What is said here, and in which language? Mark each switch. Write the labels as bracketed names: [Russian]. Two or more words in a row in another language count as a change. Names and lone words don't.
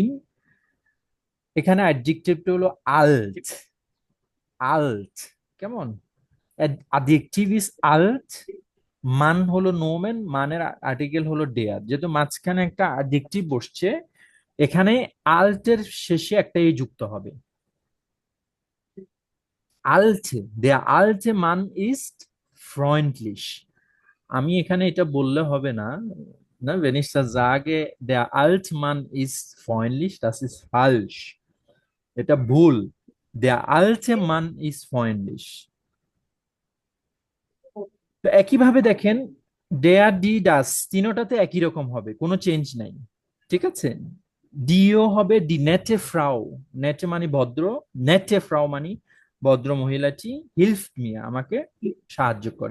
[Bangla] এখানে অ্যাডজেক্টিভটা হলো আল্ট, আল্ট, কেমন? অ্যাডজেক্টিভ ইজ আল্ট, মান হলো নোমেন, মানের আর্টিকেল হলো ডেয়ার। যেহেতু মাঝখানে একটা অ্যাডজেক্টিভ বসছে, এখানে আল্টের শেষে একটা এ যুক্ত হবে। আলটে, [German] der alte Mann ist freundlich। [Bangla] আমি এখানে এটা বললে হবে না, না, [German] wenn ich das sage der alte Mann ist freundlich, das ist falsch, [Bangla] এটা ভুল। [German] der alte Mann ist freundlich। [Bangla] তো একইভাবে দেখেন, [German] der, die, das [Bangla] তিনোটাতে একই রকম হবে, কোনো চেঞ্জ নাই, ঠিক আছে। ডিও হবে [German] die nette Frau, [Bangla] নেটে মানে ভদ্র, [German] nette Frau [Bangla] মানে ভদ্র মহিলাটি, [German] hilft mir [Bangla] আমাকে সাহায্য করে।